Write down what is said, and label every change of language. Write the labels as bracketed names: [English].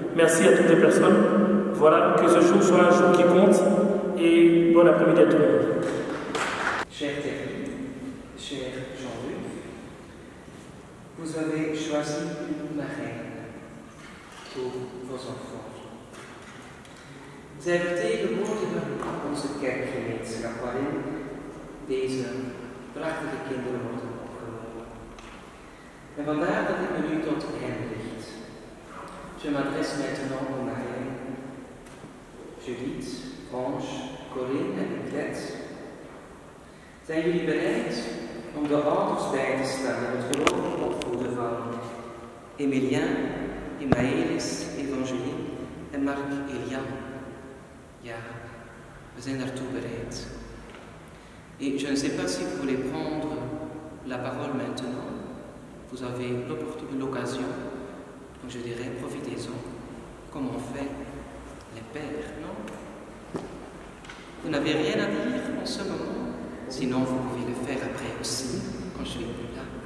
[French] Merci à toutes les personnes. Voilà, que ce jour soit un jour qui compte et bon après-midi à tout le monde. Cher Thierry, cher Jean-Luc, vous avez choisi une marraine pour vos enfants. [Dutch] Zij heeft de woorden van onze kerkgemeenschap waarin deze prachtige kinderen worden opgenomen. En vandaar dat ik me nu tot hen richt. [French] Je m'adresse maintenant aux marraines Judith, Ange, Corinne en Nicolette. [Dutch] Zijn jullie bereid om de ouders bij te staan en het gelovig opvoeden van Emilien, Maëlys, Evangeline en Marc Elian? Ja, we zijn daartoe bereid. [French] Et je ne sais pas si vous voulez prendre la parole maintenant. Vous avez l'occasion, donc je dirais profitez-en, comme on fait les pères, non? Vous n'avez rien à dire en ce moment? Sinon, vous pouvez le faire après aussi, quand je suis là.